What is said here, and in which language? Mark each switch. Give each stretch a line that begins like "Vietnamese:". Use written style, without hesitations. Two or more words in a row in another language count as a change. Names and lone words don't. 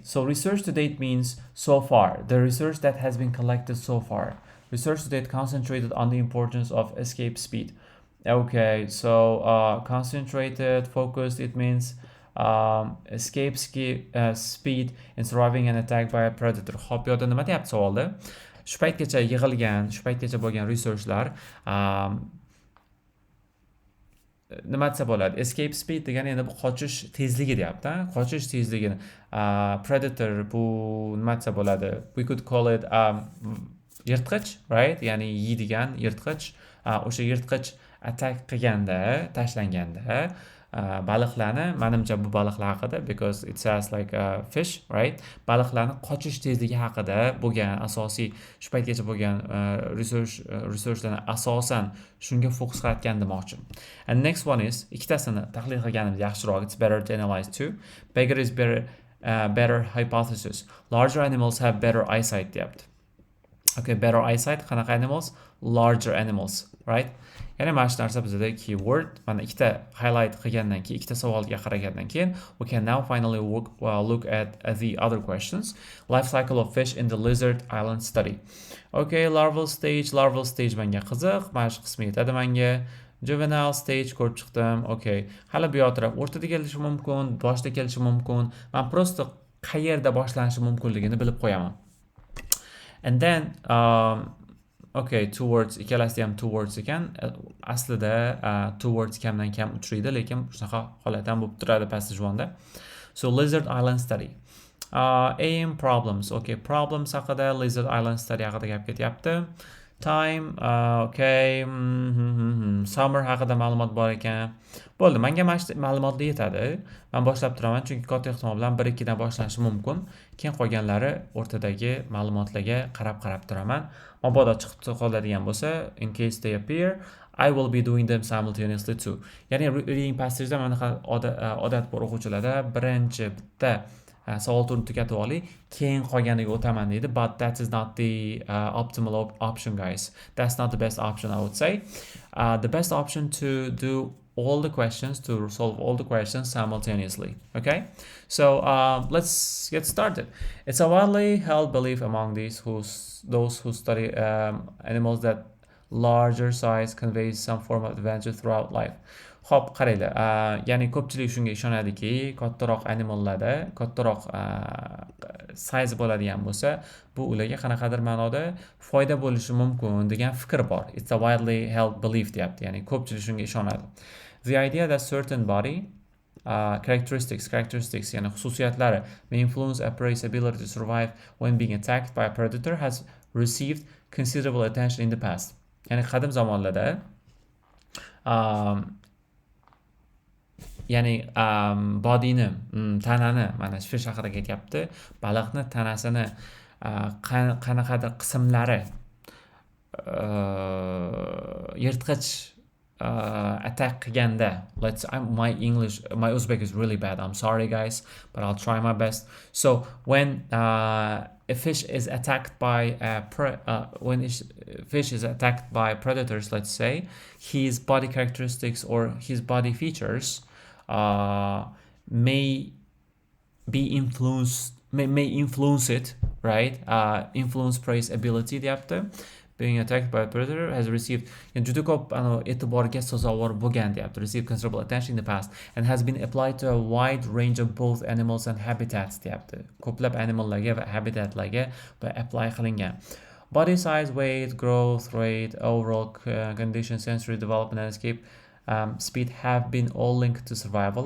English: So research to date means so far, the research that has been collected so far. Research to date concentrated on the importance of escape speed. Okay, so concentrated, focused, it means escape speed in surviving an attack by a predator.
Uzbek: Xo'p, yo'da nima deyapti savolda? Shu paytgacha yig'ilgan, shu paytgacha bo'lgan researchlar nima desa bo'ladi?
English: Escape speed
Uzbek: degani endi bu qochish tezligi deyapti. Qochish tezligini predator bu nima desa bo'ladi?
English: We could call it yirtqich, right?
Uzbek: Ya'ni yeydigan yirtqich. O'sha yirtqich attack qilganda, tashlanganda baliqlarni, manimcha bu baliqlar haqida,
English: because it says like fish, right?
Uzbek: Baliqlarni qochish tezligi haqida bo'lgan asosiy shu paytgacha bo'lgan researchlarni asosan shunga fokus qilayotgan demoqchi.
English: And next one is,
Uzbek: ikkitasini tahlil qilganimiz yaxshiroq.
English: It's better to analyze two. Bigger is better hypothesis. Larger animals have better eyesight deyapti. Okay, better eyesight, qanaqa animals? Larger animals, right?
Uzbek: Ya'ni mana shu narsa bizda keyword. Mana ikkita highlight qilgandan keyin, ikkita savolga qaragandan keyin,
English: we can now finally look at the other questions. Life cycle of fish in the Lizard Island study.
Uzbek: Okay,
English: larval stage
Uzbek: menga qiziq, mana shu qismi yetadi menga.
English: Juvenile stage
Uzbek: ko'rib chiqdim. Okay, hali bu yoqda o'rtada kelishi mumkin, boshda kelishi mumkin. Men prosta qayerda boshlanishi mumkinligini bilib qo'yaman.
English: And then okay, towards,
Uzbek: ikkalasi ham towards ekan. Aslida towards kamdan kam uchraydi, lekin shunaqa holat ham bo'lib turadi passage 1da.
English: So Lizard Island study. aim problems.
Uzbek: Okay, problems haqida, Lizard Island study haqida gap ketyapti.
English: Time, okay, summer
Uzbek: haqida ma'lumot bor ekan. Bo'ldi, menga mana shu ma'lumotlar yetadi. Men boshlab turaman, chunki katta ehtimol bilan 1-2 dan boshlanishi mumkin. Keyin qolganlari o'rtadagi ma'lumotlarga qarab turaman. Mabodo chiqib qoladigan bo'lsa,
English: in case they appear, I will be doing them simultaneously too.
Uzbek: Ya'ni
English: reading passage'da
Uzbek: mana odat bor o'quvchilarda, birinchi bitta savol turini tugatib olay, keyin qolganiga o'taman deydi,
English: but that is not the optimal option, guys. That's not the best option, I would say. The best option to do all the questions, to solve all the questions simultaneously. Okay, so let's get started. It's a widely held belief among those who study animals that larger size conveys some form of adventure throughout life.
Uzbek: Xo'p, qaranglar, ya'ni ko'pchilik shunga ishonadiki, kattaroq animallarda kattaroq size bo'ladigan bo'lsa, bu ularga qanaqadir ma'noda foyda bo'lishi mumkin degan fikr bor.
English: It's a widely held belief
Uzbek: deyapti, ya'ni ko'pchilik shunga ishonadi.
English: The idea that certain body characteristics,
Uzbek: ya'ni xususiyatlari
English: may influence a prey's ability to survive when being attacked by a predator has received considerable attention in the past.
Uzbek: Ya'ni qadim zamonlarda ya'ni bodyni, tanani, mana fish haqida ketyapti, baliqni tanasini qanaqadir qismlari yirtqich attack qilganda,
English: my Uzbek is really bad, I'm sorry guys, but I'll try my best. So when a fish is attacked by fish is attacked by predators, let's say, his body characteristics or his body features may influence it, right? Influence prey's ability deyapti. Being attacked by a predator has received
Uzbek: juda ko'p e'tiborga sazovor bo'lgan deyapti.
English: Received considerable attention in the past and has been applied to a wide range of both animals and habitats deyapti.
Uzbek: Ko'plab animallarga va habitatlarga apply qilingan.
English: Body size, weight, growth rate, overall condition, sensory development and escape speed have been all linked to survival.